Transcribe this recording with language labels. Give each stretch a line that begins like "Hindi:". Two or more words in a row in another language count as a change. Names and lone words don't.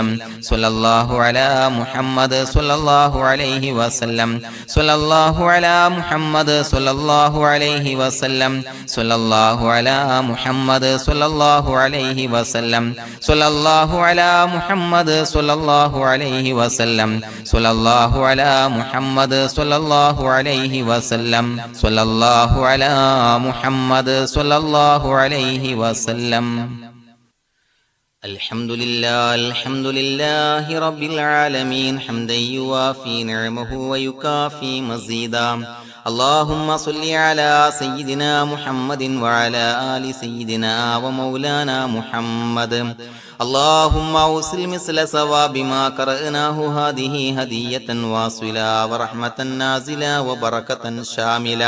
Arabic: صلى الله على محمد صلى الله عليه وسلم صلى الله على محمد صلى الله عليه وسلم صلى الله على محمد صلى الله عليه وسلم صلى الله على محمد صلى الله عليه وسلم صلى الله على محمد صلى الله عليه وسلم صلى الله على محمد صلى الله عليه وسلم. الحمد لله رب العالمين حمدا يوافي نعمه ويكافي مزيدا اللهم صل على سيدنا محمد وعلى آل سيدنا ومولانا محمد اللهم أوصل مثل ثواب ما قرأناه هذه هدية واصلة ورحمة نازلة وبركة شاملة